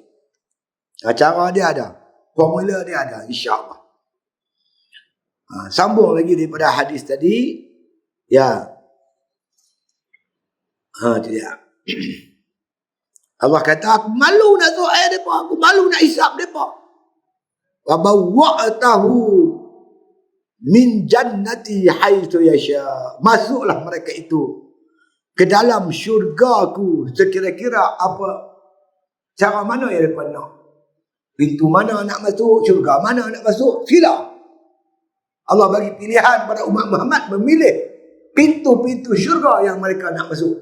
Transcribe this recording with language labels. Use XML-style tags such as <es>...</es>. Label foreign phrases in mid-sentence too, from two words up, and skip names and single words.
<ms>Cara dia ada, formula dia ada, insya-Allah. Sambung lagi daripada hadis tadi. Ya. Itu dia. Allah kata, aku malu nak suruh ayat mereka, aku malu nak hisap mereka.</ms> <ar>وبوأته من جنتي حيث يشاء.</ar> <ms>Masuklah mereka itu ke dalam syurgaku sekira-kira apa, cara mana yang mereka nak. Pintu mana nak masuk, syurga mana nak masuk, sila. Allah bagi pilihan pada umat Muhammad memilih pintu-pintu syurga yang mereka nak masuk.</ms>